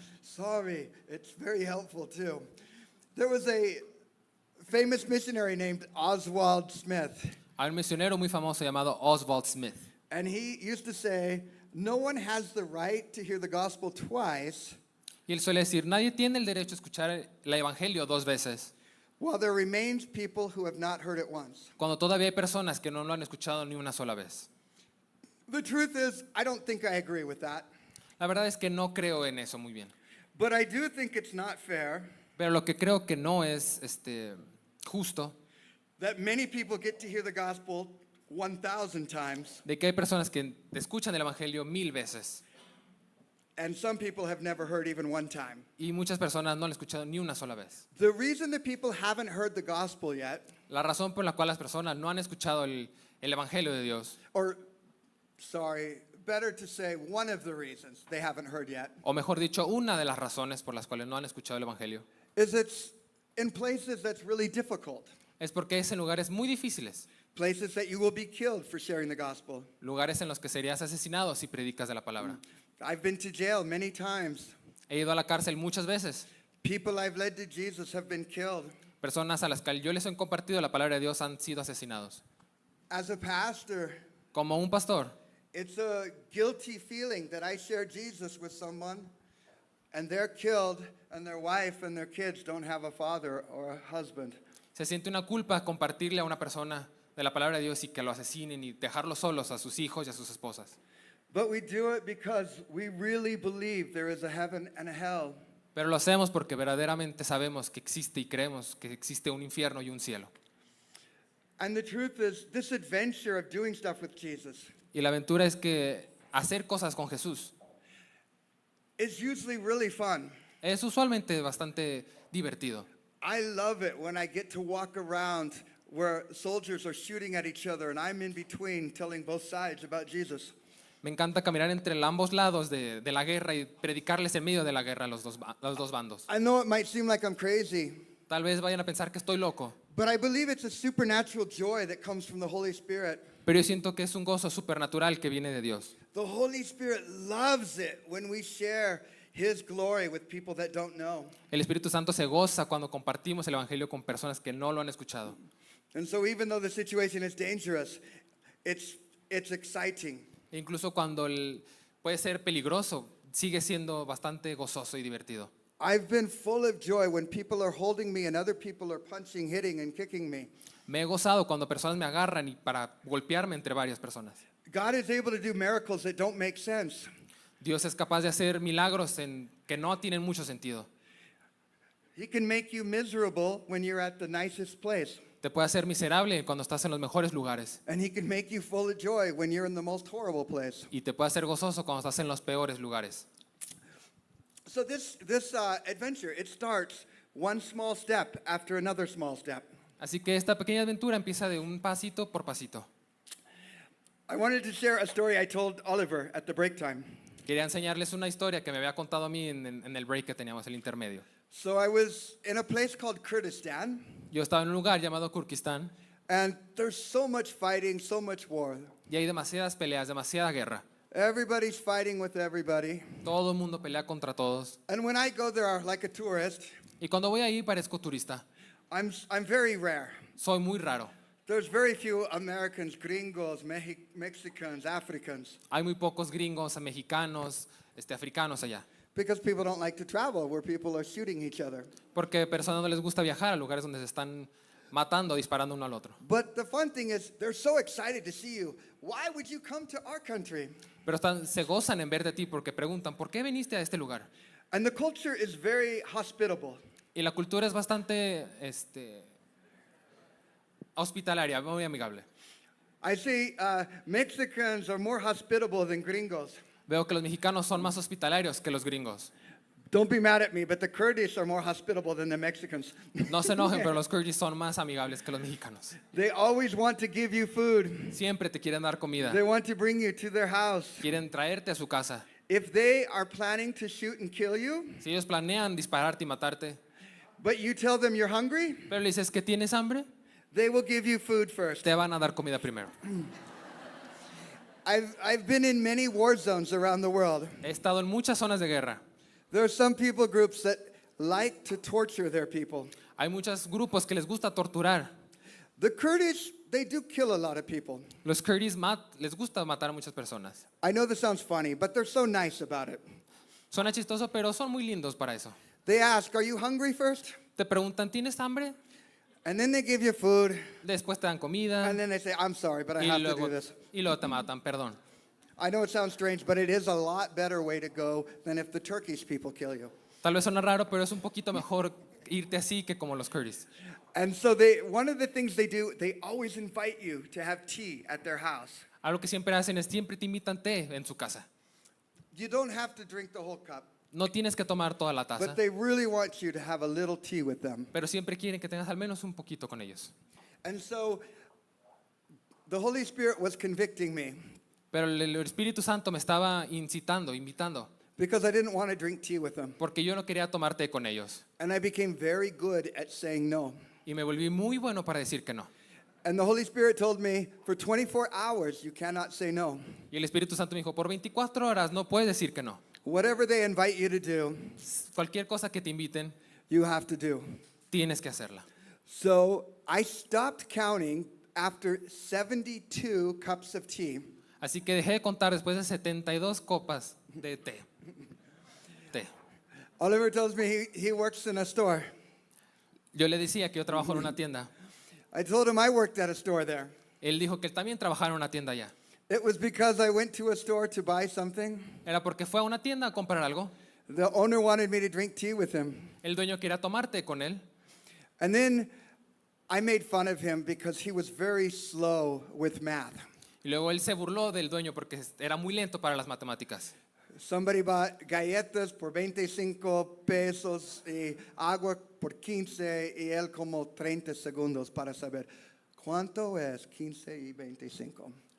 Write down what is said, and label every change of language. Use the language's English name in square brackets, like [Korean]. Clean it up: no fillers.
[English] Sorry, it's very helpful too. There was a famous missionary named Oswald Smith. [Spanish] Hay un misionero muy famoso llamado Oswald Smith. [English] And he used to say, no one has the right to hear the gospel twice [Spanish] Y él suele decir, nadie tiene el derecho a escuchar el evangelio 2 veces, [English] while there remains people who have not heard it once. [Spanish] cuando todavía hay personas que no lo han escuchado ni una sola vez. [English] The truth is, I don't think I agree with that. [Spanish] La verdad es que no creo en eso muy bien. [English] But I do think it's not fair [Spanish] Pero lo que creo que no es justo, [English] that many people get to hear the gospel 1,000 times [Spanish] de que hay personas que escuchan el evangelio 1000 veces [English] And some people have never heard even one time. [Spanish] Y muchas personas no lo han escuchado ni una sola vez. [English] The reason that people haven't heard the gospel yet, [Spanish] La razón por la cual las personas no han escuchado el Evangelio de Dios, [English] or sorry, better to say one of the reasons they haven't heard yet, [Spanish] o mejor dicho, una de las razones por las cuales no han escuchado el Evangelio, [English] is it's in places that's really difficult. [Spanish] es porque es en lugares muy difíciles, [English] Places that you will be killed for sharing the gospel. [Spanish] lugares en los que serías asesinado si predicas de la palabra. [English] I've been to jail many times. [Spanish] He ido a la cárcel muchas veces. [English] People I've led to Jesus have been killed. [Spanish] Personas a las que yo les he compartido la palabra de Dios han sido asesinados. [English] As a pastor, [Spanish] Como un pastor, [English] it's a guilty feeling that I share Jesus with someone and they're killed and their wife and their kids don't have a father or a husband. [Spanish] se siente una culpa compartirle a una persona de la palabra de Dios y que lo asesinen y dejarlos solos a sus hijos y a sus esposas. [English] But we do it because we really believe there is a heaven and a hell. [Spanish] Pero lo hacemos porque verdaderamente sabemos que existe y creemos que existe un infierno y un cielo. [English] And the truth is, this adventure of doing stuff with Jesus [Spanish] Y la aventura es que hacer cosas con Jesús [English] is usually really fun. [Spanish] es usualmente bastante divertido. [English] I love it when I get to walk around where soldiers are shooting at each other and I'm in between telling both sides about Jesus. [Spanish] Me encanta caminar entre ambos lados de la guerra y predicarles en medio de la guerra a los dos bandos. [English] I know it might seem like I'm crazy, [Spanish] Tal vez vayan a pensar que estoy loco, [English] but I believe it's a supernatural joy that comes from the Holy Spirit. [Spanish] pero yo siento que es un gozo supernatural que viene de Dios. [English] The Holy Spirit loves it when we share His glory with people that don't know. [Spanish] El Espíritu Santo se goza cuando compartimos el Evangelio con personas que no lo han escuchado. [English] And so even though the situation is dangerous, it's exciting. [Spanish] E incluso cuando puede ser peligroso, sigue siendo bastante gozoso y divertido. [English] I've been full of joy when people are holding me and other people are punching, hitting, and kicking me. [Spanish] Me he gozado cuando personas me agarran y para golpearme entre varias personas. [English] God is able to do miracles that don't make sense. [Spanish] Dios es capaz de hacer milagros que no tienen mucho sentido. [English] He can make you miserable when you're at the nicest place. [Spanish] Te puede hacer miserable cuando estás en los mejores lugares [English] And He can make you full of joy when you're in the most horrible place. [Spanish] y te puede hacer gozoso cuando estás en los peores lugares. [English] So this adventure, it starts one small step after another small step. [Spanish] Así que esta pequeña aventura empieza de un pasito por pasito. [English] I wanted to share a story I told Oliver at the break time. [Spanish] Quería enseñarles una historia que me había contado a mí en el break que teníamos, el intermedio. [English] So I was in a place called Kurdistan, [Spanish] Yo estaba en un lugar llamado Kurdistán [English] and there's so much fighting, so much war. [Spanish] y hay demasiadas peleas, demasiada guerra. [English] Everybody's fighting with everybody. [Spanish] Todo el mundo pelea contra todos. [English] And when I go there like a tourist, [Spanish] Y cuando voy ahí parezco turista. [English] I'm very rare. [Spanish] Soy muy raro. [English] There's very few Americans, gringos, Mexicans, Africans, [Spanish] Hay muy pocos gringos, mexicanos, africanos allá. [English] because people don't like to travel where people are shooting each other. [Spanish] Porque a personas no les gusta viajar a lugares donde se están matando, disparando uno al otro. [English] But the fun thing is, they're so excited to see you. Why would you come to our country? [Spanish] Pero se gozan en ver de ti porque preguntan, ¿por qué viniste a este lugar? [English] And the culture is very hospitable. [Spanish] Y la cultura es bastante hospitalaria, muy amigable. [English] I see Mexicans are more hospitable than gringos. [Spanish] Veo que los mexicanos son más hospitalarios que los gringos. [English] Don't be mad at me, but the Kurdish are more hospitable than the Mexicans. [Spanish] No se enojen, pero los Kurdish son más amigables que los mexicanos. [English] They always want to give you food. [Spanish] Siempre te quieren dar comida. [English] They want to bring you to their house. [Spanish] Quieren traerte a su casa. [English] If they are planning to shoot and kill you, [Spanish] Si ellos planean dispararte y matarte, [English] but you tell them you're hungry, [Spanish] pero le dices que tienes hambre, [English] they will give you food first. [Spanish] te van a dar comida primero. [English] I've been in many war zones around the world. [Spanish] He estado en muchas zonas de guerra. [English] There are some people groups that like to torture their people. [Spanish] Hay muchos grupos que les gusta torturar. [English] The Kurdish, they do kill a lot of people. [Spanish] Los Kurdish les gusta matar a muchas personas. [English] I know this sounds funny, but they're so nice about it. [Spanish] Suena chistoso, pero son muy lindos para eso. [English] They ask, "Are you hungry first?" [Spanish] Te preguntan, ¿tienes hambre? [English] And then they give you food, [Spanish] Después te dan comida [English] and then they say, "I'm sorry, but I [Spanish] y [English] have to do [Spanish] luego, [English] this." [Spanish] y luego te matan, perdón. [English] I know it sounds strange, but it is a lot better way to go than if the Turkish people kill you. [Spanish] Tal vez suena raro, pero es un poquito mejor irte así que como los Kurdish. [English] And so one of the things they do, they always invite you to have tea at their house. [Spanish] Algo que siempre hacen es siempre te invitan té en su casa. [English] you don't have to drink the whole cup, [Spanish] No tienes que tomar toda la taza, [English] but they really want you to have a little tea with them. [Spanish] pero siempre quieren que tengas al menos un poquito con ellos. [English] And so the Holy Spirit was convicting me [Spanish] Pero el Espíritu Santo me estaba invitando, [English] because I didn't want to drink tea with them. [Spanish] porque yo no quería tomar té con ellos. [English] And I became very good at saying no. [Spanish] Y me volví muy bueno para decir que no. [English] And the Holy Spirit told me, for 24 hours, you cannot say no. [Spanish] Y el Espíritu Santo me dijo, por 24 horas no puedes decir que no. [English] Whatever they invite you to do, [Spanish] Cualquier cosa que te inviten, [English] you have to do. [Spanish] tienes que hacerla. [English] So I stopped counting after 72 cups of tea. [Spanish] Así que dejé de contar después de 72 copas de té. [English] Oliver tells me he works in a store. [Spanish] Yo le decía que yo trabajo en una tienda. [English] I told him I worked at a store there. [Spanish] Él dijo que él también trabajaba en una tienda allá. [English] It was because I went to a store to buy something. [Spanish] Era porque fue a una tienda a comprar algo. [English] The owner wanted me to drink tea with him. [Spanish] El dueño quería tomar té con él. [English] And then I made fun of him because he was very slow with math. [Spanish] Y luego él se burló del dueño porque era muy lento para las matemáticas. [English] Somebody bought [Spanish] galletas por 25 pesos y agua por 15 y él como 30 segundos para saber cuánto es 15 y 25.